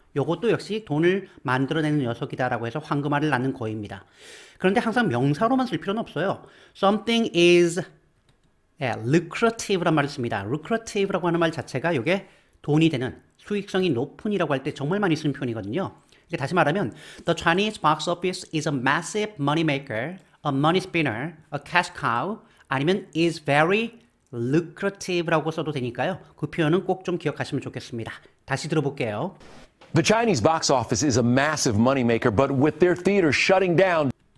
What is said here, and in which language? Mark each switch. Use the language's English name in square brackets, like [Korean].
[Korean] 요것도 역시 돈을 만들어내는 녀석이다라고 해서 황금알을 낳는 거입니다. 그런데 항상 명사로만 쓸 필요는 없어요. [English] Something is lucrative [Korean] 란 말을 씁니다. lucrative라고 하는 말 자체가 이게 돈이 되는, 수익성이 높은이라고 할 때 정말 많이 쓰는 표현이거든요. 이게 다시 말하면 [English] The Chinese box office is a massive money maker, a money spinner, a cash cow, [Korean] 아니면 [English] is very lucrative [Korean] 라고 써도 되니까요. 그 표현은 꼭 좀 기억하시면 좋겠습니다. 다시 들어볼게요. [English] The Chinese box office is a massive moneymaker, but with their theaters shutting down